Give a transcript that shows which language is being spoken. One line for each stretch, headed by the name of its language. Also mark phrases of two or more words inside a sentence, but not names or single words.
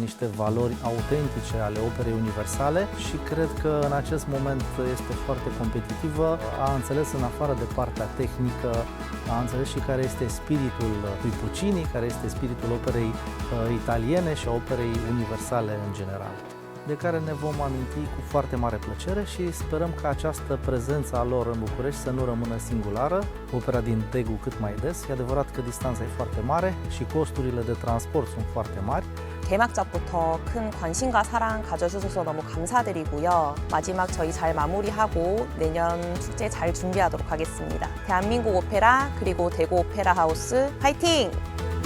Romanian: niște valori autentice ale operei universale și cred că în acest moment este foarte competitivă, a înțeles în afară de partea tehnică, a înțeles și care este spiritul lui Puccini, care este spiritul operei italiene și a operei universale în general, de care ne vom aminti cu foarte mare plăcere și sperăm că această prezență a lor în București să nu rămână singulară, opera din Daegu cât mai des. E adevărat că distanța e foarte mare și costurile de transport sunt foarte mari.
Korean: 개막작부터 큰 관심과 사랑 가져주셔서 너무 감사드리고요. 마지막 저희 잘 마무리하고 내년 축제 잘 준비하도록 하겠습니다. 대한민국 오페라 그리고 대구 오페라 하우스 화이팅!